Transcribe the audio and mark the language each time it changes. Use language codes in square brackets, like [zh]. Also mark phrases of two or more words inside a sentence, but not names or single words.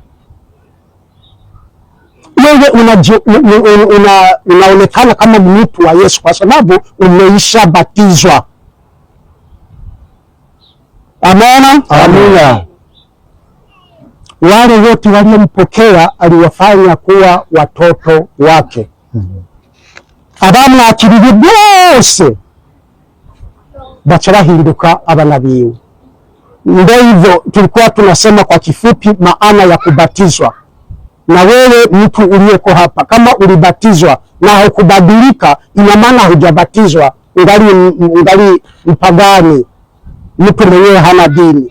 [sw] Wewe unaonekana kama mtu wa Yesu kwa sababu umeisha batizwa. Amina. Amina. Wale wote waliompokea aliwafanya kuwa watoto wake. [rn] Abamwakiriye bose baca bahinduka abana biwe. [sw] Ndio hivyo tulikuwa tunasema kwa kifupi maana ya kubatizwa. Na wewe mtu uliyeko hapa, kama ulibatizwa na hukubadilika, ina maana hujabatizwa, ungali mpagani, mtu mwenyewe hana dini.